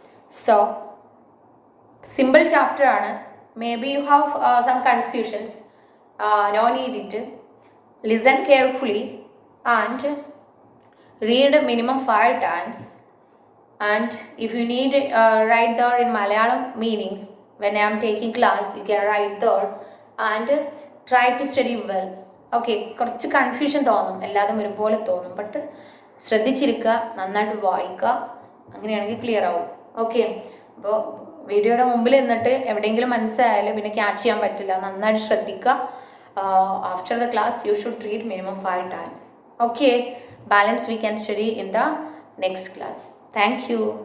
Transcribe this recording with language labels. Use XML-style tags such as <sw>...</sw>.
<en>So simple chapter ആണ്. Maybe you have some confusions, no need it. Listen carefully and read minimum 5 times, and if you need write there in Malayalam meanings when I am taking class, you can write there, and try to study well.</en> <ml>Okay, കുറച്ച് confusion തോന്നും, എല്ലാതും ഒരുപോലെ തോന്നും, but ശ്രദ്ധിച്ചിരിക്കുക, നന്നായിട്ട് വായിക്കുക, അങ്ങനെയാണെങ്കിൽ clear ആവും. ഓക്കെ, അപ്പോൾ വീഡിയോയുടെ മുമ്പിൽ നിന്നിട്ട് എവിടെയെങ്കിലും മനസ്സിലായാലും പിന്നെ ക്യാച്ച് ചെയ്യാൻ പറ്റില്ല, നന്നായിട്ട് ശ്രദ്ധിക്കുക.</ml> <en>After the class you should read minimum 5 times. Okay, balance we can study in the next class. Thank you.</en>